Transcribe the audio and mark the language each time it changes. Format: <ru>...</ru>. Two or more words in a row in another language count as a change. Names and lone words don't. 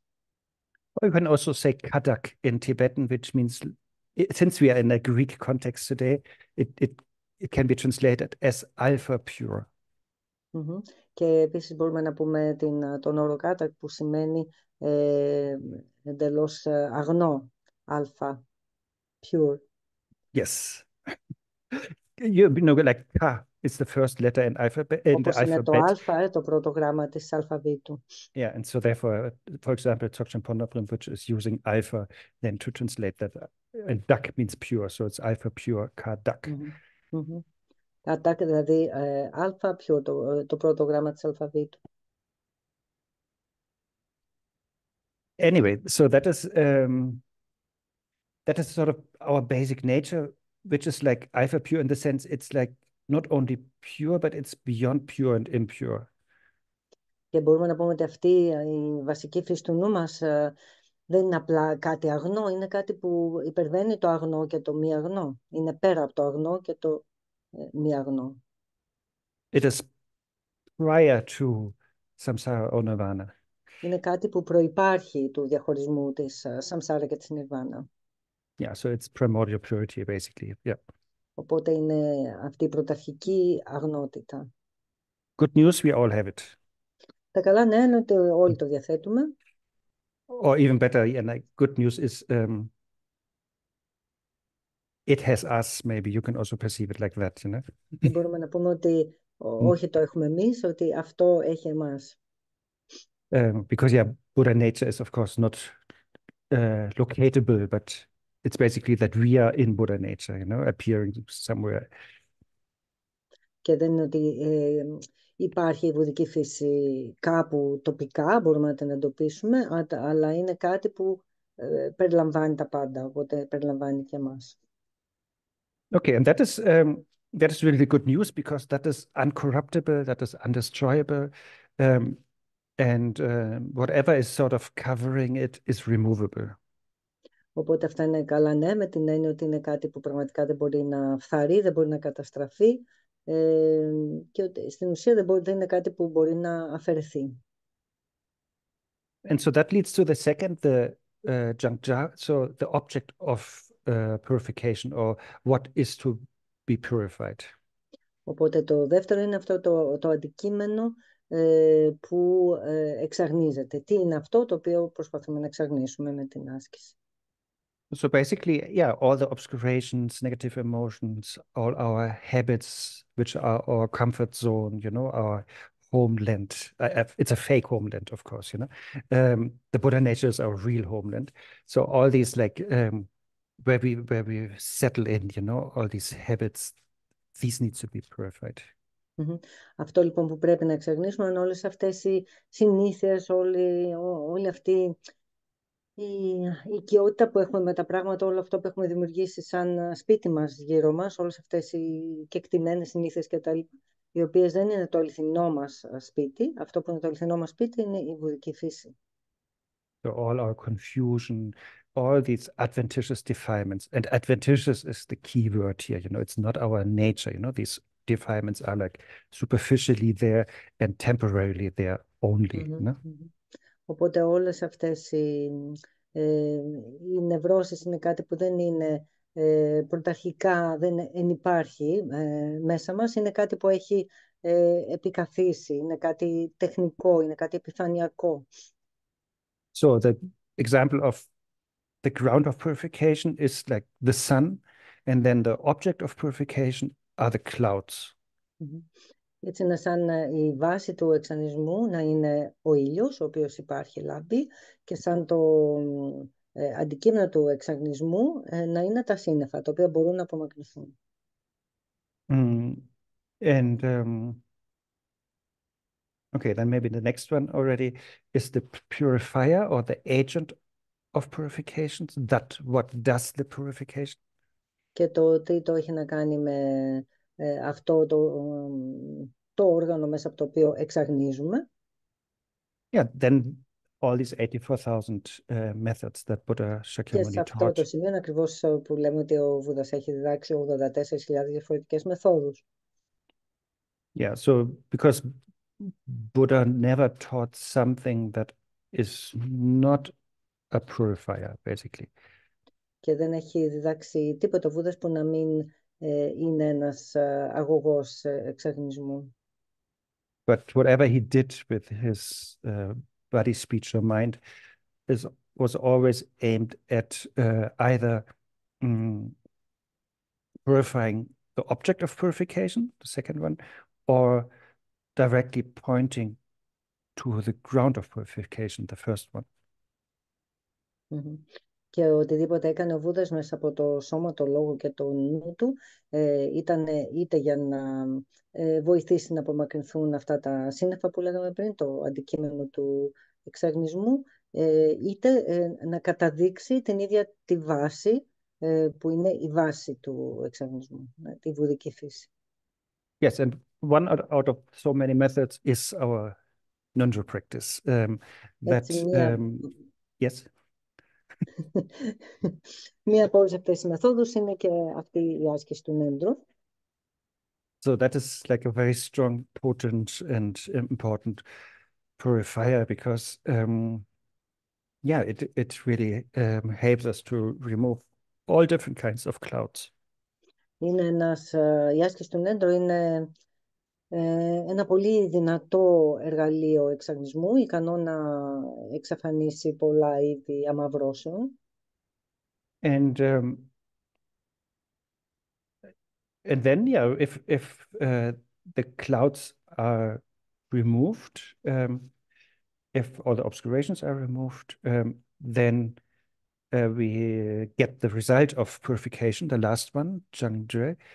<en>Or you can also say kadak in Tibetan, which means, since we are in a Greek context today, it can be translated as alpha pure.</en> <el>Και επίσης μπορούμε να πούμε τον όρο kadak που σημαίνει εντελώς αγνό, αλφα, pure.</el> <en>Yes. Like ka is the first letter in the</en> <el>είναι το</el> <en>alphabet.</en> <el>αλφα, το πρώτο γράμμα της αλφαβήτου.</el> <en>Yeah, and so therefore, for example, Dzogchen Ponpa Rinpoche is using alpha then to translate that. And dak means pure, so it's alpha pure</en> <bo>ka dak.</bo> <el>Kadak, δηλαδή αλφα, pure, το πρώτο γράμμα της αλφαβήτου.</el> <en>Anyway, so that is sort of our basic nature, which is like alpha pure in the sense it's like not only pure, but it's beyond pure and impure.</en> <el>Και μπορούμε να πούμε ότι αυτή η βασική φύση του νου μας δεν είναι απλά κάτι αγνό, είναι κάτι που υπερβαίνει το αγνό και το μη αγνό. Είναι πέρα από το αγνό και το μη αγνό.</el> <en>It is prior to samsara or nirvana.</en> <el>Είναι κάτι που προϋπάρχει του διαχωρισμού της samsara και της nirvana.</el> <en>Yeah, so it's primordial purity, basically. Yeah.</en> <el>Οπότε είναι αυτή η πρωταρχική αγνότητα.</el> <en>Good news, we all have it.</en> <el>Τα καλά νέα είναι ότι όλοι το διαθέτουμε.</el> <en>Or even better, and like, good news is it has us, maybe you can also perceive it like that,</en> <el>Και μπορούμε να πούμε ότι όχι το έχουμε εμείς, ότι αυτό έχει εμάς.</el> <en>Because yeah, Buddha nature is of course not locatable, but it's basically that we are in Buddha nature, appearing somewhere.</en> <el>Και δεν είναι ότι υπάρχει η βουδική φύση κάπου τοπικά, μπορούμε να την εντοπίσουμε, αλλά είναι κάτι που περιλαμβάνει τα πάντα, οπότε περιλαμβάνει και εμάς.</el> <en>Okay, and that is really good news, because that is uncorruptible, that is undestroyable, and whatever is sort of covering it is removable.</en> <el>Οπότε αυτά είναι καλά, ναι, με την έννοια ότι είναι κάτι που πραγματικά δεν μπορεί να φθαρεί, δεν μπορεί να καταστραφεί και ότι στην ουσία δεν είναι κάτι που μπορεί να αφαιρεθεί.</el> <en>And so that leads to the second, the Jangja, so the object of purification, or what is to be purified.</en> <el>Οπότε το δεύτερο είναι αυτό το αντικείμενο που εξαγνίζεται. Τι είναι αυτό το οποίο προσπαθούμε να εξαγνίσουμε με την άσκηση.</el> <en>So basically, yeah, all the obscurations, negative emotions, all our habits, which are our comfort zone, our homeland. It's a fake homeland, of course, The Buddha nature is our real homeland. So all these where we settle in, all these habits, these need to be purified.</en> <el>Αυτό λοιπόν που πρέπει να εξαγνίσουμε είναι όλες αυτές οι συνήθειες, όλη αυτή η οικειότητα που έχουμε με τα πράγματα, όλο αυτό που έχουμε δημιουργήσει σαν σπίτι μας γύρω μας, όλες αυτές οι κεκτημένες συνήθειες και τα λοιπά, οι οποίες δεν είναι το αληθινό μας σπίτι. Αυτό που είναι το αληθινό μας σπίτι είναι η βουδική φύση.</el> <en>So all our confusion, all these adventitious defilements, and adventitious is the key word here, it's not our nature, these defilements are like superficially there and temporarily there only.</en> <el>Οπότε όλες αυτές οι νευρώσεις είναι κάτι που δεν είναι πρωταρχικά, δεν ενυπάρχει μέσα μας, είναι κάτι που έχει επικαθίσει, είναι κάτι τεχνικό, είναι κάτι επιφανειακό.</el> <en>So the example of the ground of purification is like the sun, and then the object of purification are the clouds.</en> <el>Έτσι είναι σαν η βάση του εξανισμού να είναι ο ήλιος, ο οποίος υπάρχει λάμπει, και σαν το αντικείμενο του εξανισμού να είναι τα σύννεφα, τα οποία μπορούν να απομακρυνθούν.</el> <en>And okay, then maybe the next one already is the purifier or the agent of purifications. What does the purification?</en> <el>Και το τρίτο έχει να κάνει με αυτό το όργανο μέσα από το οποίο εξαγνίζουμε.</el> <en>Yeah, then all these 84,000 methods that Buddha Shakyamuni</en> <el>Και σε αυτό το</el> <en>taught.</en> <el>σημείο είναι ακριβώς που λέμε ότι ο Βούδας έχει διδάξει 84.000 διαφορετικές μεθόδους.</el> <en>Yeah, so because Buddha never taught something that is not a purifier, basically.</en> <el>Και δεν έχει διδάξει τίποτα ο Βούδας που να μην είναι ένας αγωγός εξαγνισμού.</el> <en>But whatever he did with his body, speech, or mind was always aimed at either purifying the object of purification, the second one, or directly pointing to the ground of purification, the first one.</en> <el>Και οτιδήποτε έκανε ο Βούδας μέσα από το σώμα, το λόγο και το νου του ήταν είτε για να βοηθήσει να απομακρυνθούν αυτά τα σύννεφα που λέγαμε πριν, το αντικείμενο του εξαγνισμού, είτε να καταδείξει την ίδια τη βάση που είναι η βάση του εξαγνισμού, τη βουδική φύση.</el> <en>Yes, and one out of so many methods is our Ngöndro practice. Yes.</en> <el>Μία από όλες αυτές τις μεθόδους είναι και αυτή η άσκηση του Ngöndro.</el> <en>So that is like a very strong, potent and important purifier because, yeah, it really helps us to remove all different kinds of clouds.</en> <el>Η άσκηση του Ngöndro είναι ένα πολύ δυνατό εργαλείο εξαγνισμού, ικανό να εξαφανίσει πολλά είδη αμαυρώσεων.</el> <en>And then, yeah, if the clouds are removed, if all the obscurations are removed, then we get the result of purification, the last one, Zhangzhe.</en>